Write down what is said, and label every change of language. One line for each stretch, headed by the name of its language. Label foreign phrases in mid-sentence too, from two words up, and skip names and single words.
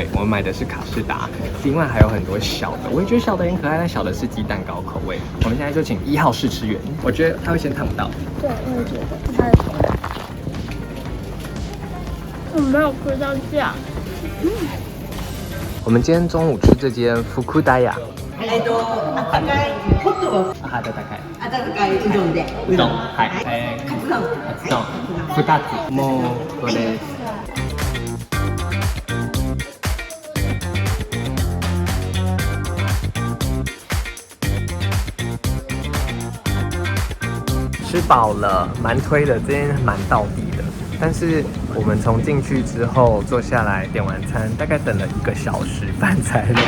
Chinese: 我们买的是卡士达，另外还有很多小的，我也觉得小的很可爱，但小的是鸡蛋糕口味。我们现在就请1号试吃员，我觉得他会先烫到。对，我也觉得它的口感，我没有吃到酱。我们今天中午吃这间福库达雅。
Japanese: 温かいホット温かい。温かいうどんで。うどん。はい。カツ丼。カツ丼。2つ。もうこれです。
Chinese: 吃饱了，蛮推的，这间蛮道地的。但是我们从进去之后坐下来点完餐，大概等了1个小时饭才来。